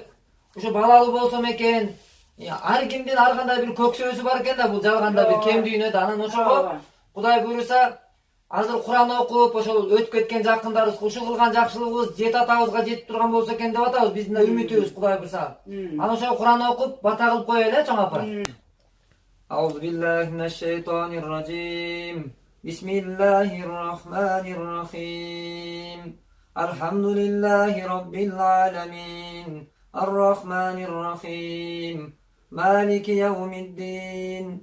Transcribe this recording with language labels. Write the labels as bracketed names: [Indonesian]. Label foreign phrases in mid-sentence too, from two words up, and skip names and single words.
[Kyrgyz] Ошо балалуу болсом экен. Ар кимдин ар кандай бир көксөөсү бар экен да бул жалганда бир кем дүйнөдө. Анан ошого Кудай буйруса азыр Куран окуп, ошол өтүп кеткен жакындарыбыз, ушул кылган жакшылыгыбыз жет атабызга жетип турган болсо экен деп атабыз. Биздин да үмүтүбүз Кудай буйруса. Анан ошол Куран окуп, бата кылып коелу, чоң апа. [Arabic] أعوذ بالله من الشيطان الرجيم. بسم الله الرحمن الرحيم. الحمد لله رب العالمين. الرحمن الرحيم مالك يوم الدين.